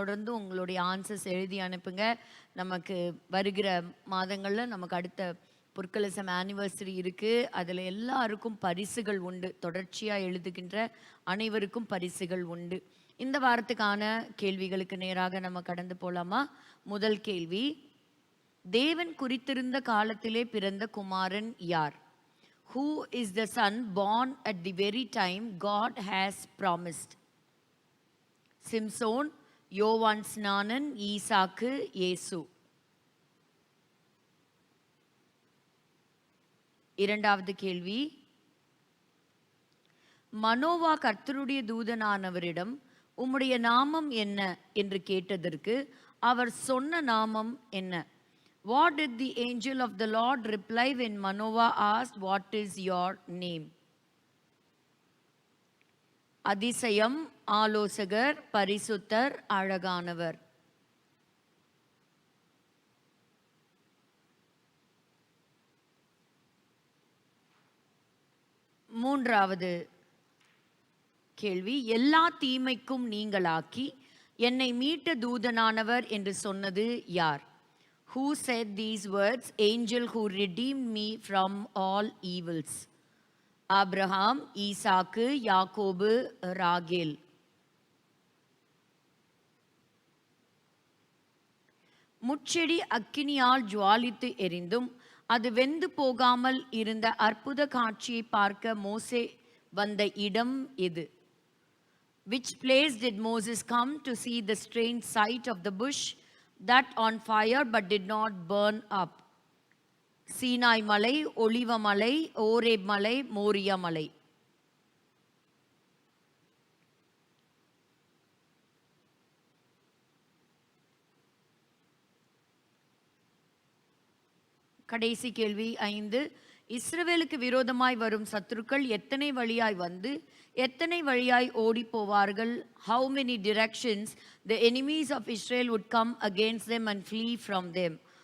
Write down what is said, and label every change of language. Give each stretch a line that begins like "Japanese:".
Tamil: தொடர்ந்து உங்களுடைய ஆன்சர்ஸ் எழுதி அனுப்புங்க. நமக்கு வருகிற மாதங்களில் நமக்கு அடுத்த பொற்கலசம் ஆனிவர்சரி இருக்குது. அதில் எல்லாருக்கும் பரிசுகள் உண்டு. தொடர்ச்சியாக எழுதுகின்ற அனைவருக்கும் பரிசுகள் உண்டு. இந்த வாரத்துக்கான கேள்விகளுக்கு நேராக நம்ம கடந்து போலாமா? முதல் கேள்வி, தேவன் குறித்திருந்த காலத்திலே பிறந்த குமாரன் யார்?
English: Who is the son born at the very time God has promised?
Tamil: Samson, யோவான் ஸ்நானன், ஈசாக்கு, இயேசு. இரண்டாவது கேள்வி, மனோவா கர்த்தருடைய தூதனானவரிடம் உம்முடைய நாமம் என்ன என்று கேட்டதற்கு அவர் சொன்ன நாமம் என்ன?
English: What did the angel of the Lord reply when Manoah asked, what is your name?
Tamil: அதிசயம், ஆலோசகர், பரிசுத்தர், அழகானவர். மூன்றாவது கேள்வி, எல்லா தீமைக்கும் நீங்களாக்கி என்னை மீட்ட தூதனானவர் என்று சொன்னது யார்?
English: Who said these words, angel who redeemed me from all evils?
Tamil: Abraham, ஈசாக்கு, யாக்கோபு, ராகேல். முட்செடி அக்கினியால் ஜுவாலித்து எரிந்தும் அது வெந்து போகாமல் இருந்த அற்புத காட்சியை பார்க்க மோசே வந்த இடம் எது?
English: Which place did Moses come to see the strange sight of the bush that on fire but did not burn up?
Tamil: Sinai மலை, ஒலிவ மலை, ஓரேப் மலை, மோரியா மலை. கடைசி கேள்வி 5, இஸ்ரவேலுக்கு விரோதமாய் வரும் சத்துருக்கள் எத்தனை வழியாய் வந்து எத்தனை வழியாய் ஓடி போவார்கள்?
English: How many directions the enemies of Israel would come against them and flee from them?